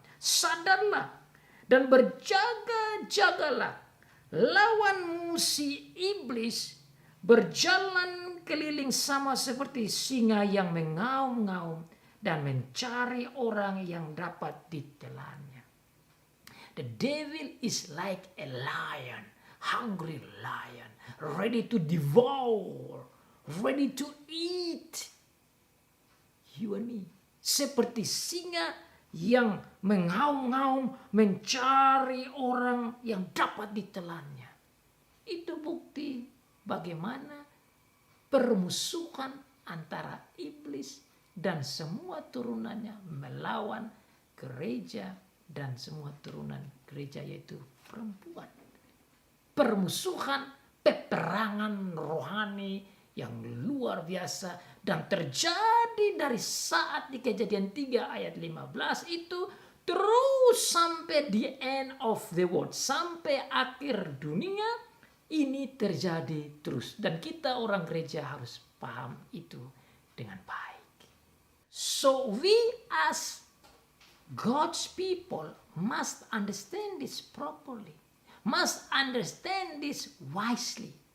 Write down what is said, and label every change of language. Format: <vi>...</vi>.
<id>Sadarlah dan berjaga-jagalah. Lawanmu si iblis berjalan keliling sama seperti singa yang mengaum-ngaum dan mencari orang yang dapat ditelannya.</id> <en>The devil is like a lion, hungry lion, ready to devour, ready to eat you and me.</en> <id>Seperti singa yang mengaum-ngaum mencari orang yang dapat ditelannya. Itu bukti bagaimana permusuhan antara iblis dan semua turunannya melawan gereja dan semua turunan gereja, yaitu perempuan. Permusuhan, peperangan rohani yang luar biasa dan terjadi dari saat di Kejadian 3 ayat 15 itu terus sampai</id> <en>the end of the world,</en> <id>sampai akhir dunia ini terjadi terus, dan kita orang gereja harus paham itu dengan baik.</id> <en>So we as God's people must understand this properly, must understand this wisely.</en>